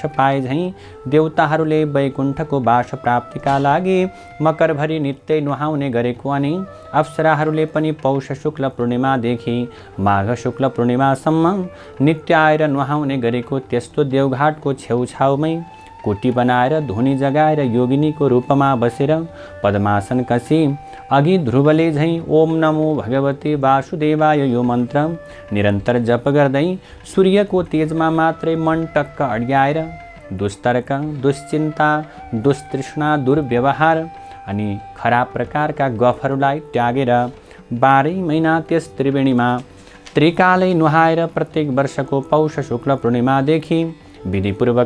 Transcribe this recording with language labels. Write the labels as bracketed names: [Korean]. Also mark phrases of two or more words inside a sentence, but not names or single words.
[Nepali] पाए झैँ देवताहरूले वैकुण्ठको बास प्राप्तिका लागि मकरभरि नित्य नुहाउने गरेको अनि अप्सराहरूले पनि पौष शुक्ल पूर्णिमादेखि माघ शुक्ल पूर्णिमासम्म नित्य आएर नुहाउने गरेको त्यस्तो देवघाटको छेउछाउमै कोटी बनाएर धुनी जगाएर योगिनीको रूपमा बसेर पद्मासन कसी अघि ध्रुवले झैँ [Sanskrit] ओम नमो भगवते वासुदेवाय [Nepali] यो मन्त्र निरन्तर जप गर्दै सूर्यको तेजमा मात्रै मन टक्क अड्याएर दुस्तर्क दुश्चिन्ता दुस्तृष्णा दुर्व्यवहार अनि खराब प्रकारका गफहरूलाई त्यागेर 12 महिना त्यस त्रिवेणीमा त्रिकालै नुहाएर प्रत्येक वर्षको पौष शुक्ल पूर्णिमादेखि विधिपूर्वक